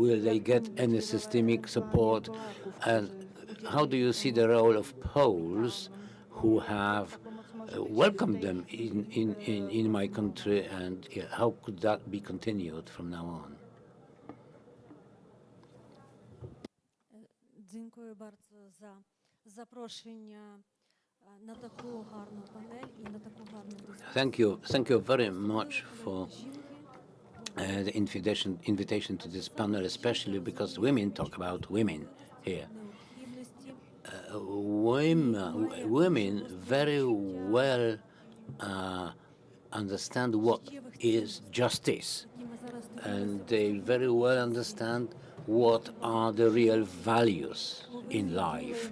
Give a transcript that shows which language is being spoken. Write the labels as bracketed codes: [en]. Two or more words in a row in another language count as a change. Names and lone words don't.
[en] Will they get any systemic support? And how do you see the role of Poles who have welcomed them in my country, and how could that be continued from now on? [uk] Дякую [pl] bardzo za zaproszenie na taką [uk] гарну панель і на таку гарну дискусію. [en] Thank you very much for the invitation to this panel, especially because women talk about women here. Women very well understand what is justice, and they very well understand what are the real values in life.